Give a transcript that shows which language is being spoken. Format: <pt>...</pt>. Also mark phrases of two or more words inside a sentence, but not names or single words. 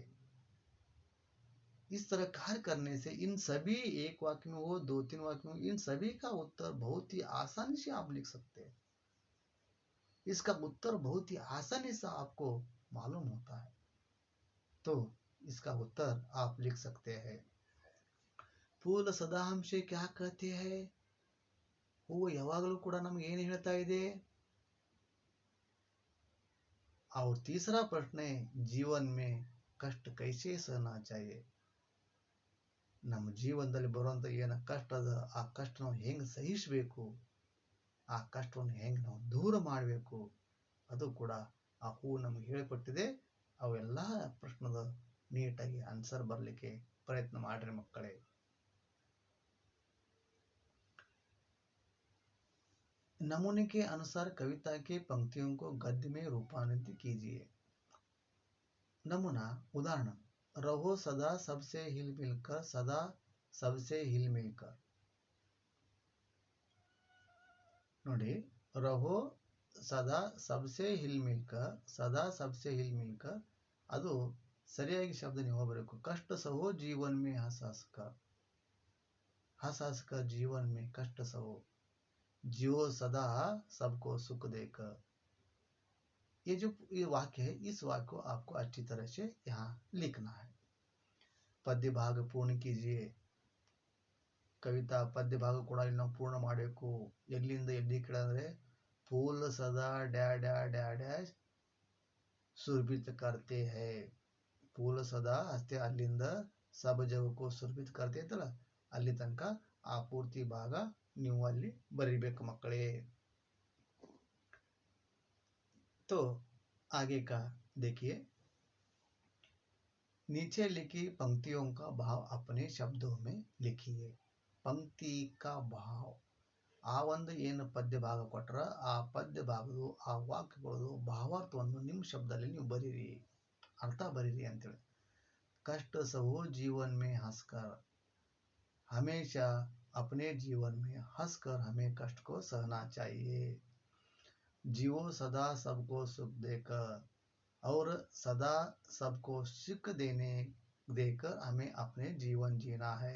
<hi>इस तरह कार्य करने से इन सभी एक वाक्य में हो, 2-3 वाक्य में, इन सभी का उत्तर बहुत ही आसानी से आप लिख सकते हैं. इसका उत्तर बहुत ही आसानी से आपको मालूम होता है. तो इसका उत्तर आप लिख सकते हैं. फूल सदा हमसे क्या कहते हैं?</hi> <kn>ಹೂವು ಯಾವಾಗಲೂ ಕೂಡ ನಮಗೆ ಏನು ಹೇಳ್ತಾ ಇದೆ?</kn> <hi>और तीसरा प्रश्न है, जीवन में कष्ट कैसे सहना चाहिए?</hi> <kn>ನಮ್ಮ ಜೀವನದಲ್ಲಿ ಬರುವಂತ ಏನು ಕಷ್ಟ ಅದ ಆ ಕಷ್ಟ ನಾವು ಹೆಂಗೆ ಸಹಿಸಬೇಕು, ಆ ಕಷ್ಟವನ್ನು ಹೆಂಗೆ ನಾವು ದೂರ ಮಾಡಬೇಕು, ಅದು ಕೂಡ ಆ ಹೂ ನಮಗೆ ಹೇಳಿಕೊಟ್ಟಿದೆ. ಅವೆಲ್ಲ ಪ್ರಶ್ನದ ನೀಟಾಗಿ ಆನ್ಸರ್ ಬರಲಿಕ್ಕೆ ಪ್ರಯತ್ನ ಮಾಡ್ರಿ ಮಕ್ಕಳೇ.</kn> <hi>नमूने के अनुसार कविता के पंक्तियों को गद्य में रूपांतरित कीजिए. नमूना उदाहरण. रहो सदा सबसे हिल मिलकर, सदा सबसे हिल मिलकर. ನೋಡಿ, रहो सदा सबसे हिल मिलकर, सदा सबसे हिल मिलकर.</hi> <kn>ಅದು ಸರಿಯಾಗಿ ಶಬ್ದ ನೀವು ಬರಬೇಕು.</kn> <hi>कष्ट सहो जीवन में हंस हंस कर, हंस हंस कर जीवन में कष्ट सहो, जियो सदा सबको सुख देकर. ये जो ये वाक्य है, इस वाक्य को आपको अच्छी तरह से यहाँ लिखना है. पद्य भाग पूर्ण कीजिए. कविता पद्य भाग</hi> <kn>ಕೂಡ ಇಲ್ಲಿ ನಾವು ಪೂರ್ಣ ಮಾಡಬೇಕು. ಎಲ್ಲಿಂದ ಎಲ್ಲಿ ಕೇಳಿದ್ರೆ</kn> <hi>फूल सदा</hi> <en>dash dash dash dash</en> <hi>सुरभित करते हैं. फूल सदा</hi> <kn>ಹಸ್ತೆ ಅಲ್ಲಿಂದ</kn> <hi>सब जगह को सुरभित करते</hi> <kn>ಇತ್ತಲ್ಲ, ಅಲ್ಲಿ ತನಕ ಆ ಪೂರ್ತಿ ಭಾಗ ನೀವು ಅಲ್ಲಿ ಬರೀಬೇಕು ಮಕ್ಕಳೇ.</kn> <hi>तो आगे का देखिए. नीचे लिखी पंक्तियों का भाव अपने शब्दों में लिखिए. पंक्ति का भाव,</hi> <kn>ಆ ಒಂದು ಏನು ಪದ್ಯ ಭಾಗ ಕೊಟ್ಟರ ಆ ಪದ್ಯ ಭಾಗದು ಆ ವಾಕ್ಯಗಳದು ಭಾವಾರ್ಥವನ್ನು ನಿಮ್ಮ ಶಬ್ದದಲ್ಲಿ ನೀವು ಬರೀರಿ, ಅರ್ಥ ಬರೀರಿ ಅಂತೇಳಿ.</kn> <hi>कष्ट सहो जीवन में हंसकर, हमेशा अपने जीवन में हंसकर हमें कष्ट को सहना चाहिए. जियो सदा सबको सुख देकर, और सदा सबको सुख देकर हमें अपने जीवन जीना है.</hi>